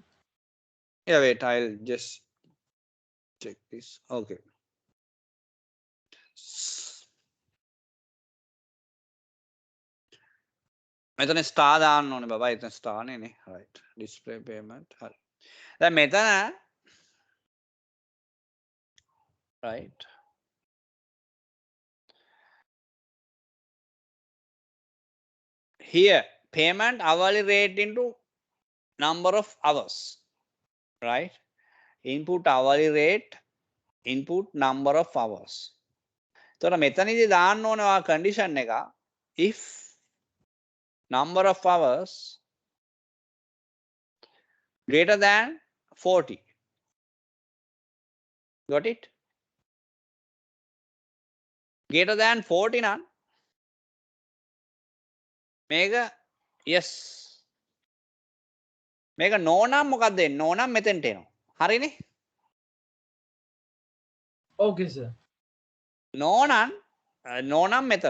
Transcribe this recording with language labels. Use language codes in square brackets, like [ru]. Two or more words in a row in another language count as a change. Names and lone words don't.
[en] Yeah, wait, I'll just check this. [si] Okay. මෙතන ස්ටාර් දාන්න ඕනේ බබා. එතන ස්ටාර් නේ. right. [en] display payment. [si] හරි. දැන් මෙතන right. [en] Here payment hourly rate into number of hours, right? Input hourly rate, input number of hours. [si] එතකොට මෙතනදී දාන්න ඕනේ ඔයා condition එක [en] if number of hours greater than 40. Got it? Greater than 40 [si] නම් මේක [en] yes. [si] මේක no නම් මොකක්ද එන්නේ? no නම් මෙතෙන්ට එනවා. හරිනේ? [en] Okay, sir. [si] no නම් මෙතන.